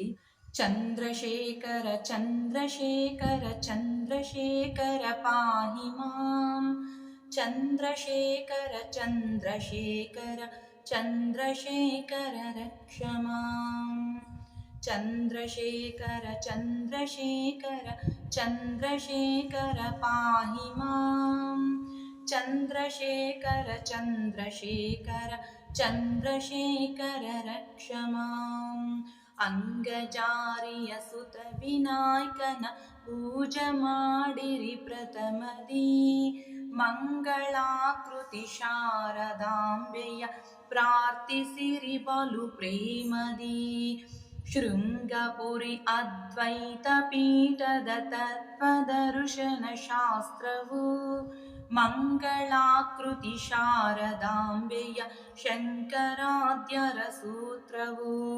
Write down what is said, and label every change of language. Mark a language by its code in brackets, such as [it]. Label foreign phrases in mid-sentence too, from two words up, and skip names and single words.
[sa] చంద్రశేఖర చంద్రశేఖర చంద్రశేఖర పాహి మాం, చంద్రశేఖర చంద్రశేఖర చంద్రశేఖర రక్ష మాం, చంద్రశేఖర చంద్రశేఖర చంద్రశేఖర పాహి మాం, చంద్రశేఖర చంద్రశేఖర చంద్రశేఖర రక్ష మాం. [kn] ಅಂಗಜಾರಿಯ ಸುತ ವಿನಾಯಕನ ಪೂಜ ಮಾಡಿರಿ ಪ್ರಥಮದಿ, ಮಂಗಳಾಕೃತಿ ಶಾರದಾಂಬೆಯ ಪ್ರಾರ್ಥಿಸಿರಿ ಬಲು ಪ್ರೇಮದಿ. ಶೃಂಗಪುರಿ ಅದ್ವೈತ ಪೀಠದ ತತ್ವದರ್ಶನ ಶಾಸ್ತ್ರವು, ಮಂಗಳಾಕೃತಿ ಶಾರದಾಂಬೆಯ ಶಂಕರಾದ್ಯರ ಸೂತ್ರವು.